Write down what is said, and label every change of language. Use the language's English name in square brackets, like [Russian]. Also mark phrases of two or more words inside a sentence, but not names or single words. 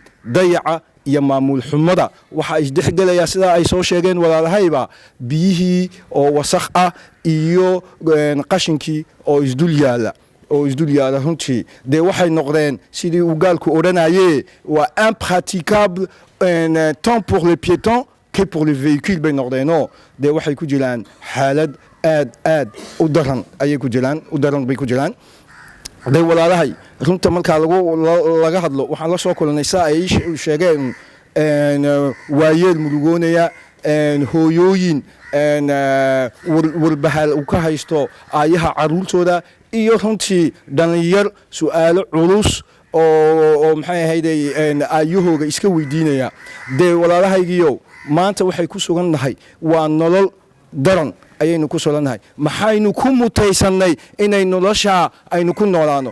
[Somali] dayaca iyo maamul xumada waxa isdhexgelaya sida ay soo sheegeen walaalahayba biyihii oo wasakh ah iyo qashinkii oo isdul yaala runtii waxay noqdeen sidii uu gaalku odhanayay waa [French] impraticable tant pour les piétons que pour les véhicules [Somali] bay noqdeenoo waxay ku jiraan xaalad aad u daran bay ku jiraan walaalahay runta markaa laga hadlo waxaan la soo kulanay saa ay sheegeen waayeel murugoonaya hooyooyin walbahaal uu ka haysto aayaha caruurtooda iyo runtii dhalinyar su'aalo culus oo maxay ahayday aayahooga iska weydiinaya walaalahaygiyo maanta waxay ku sugan nahay waa nolol daran ayaynu ku solannahay maxaynu ku mutaysanay inay nolosha aynu ku noolaano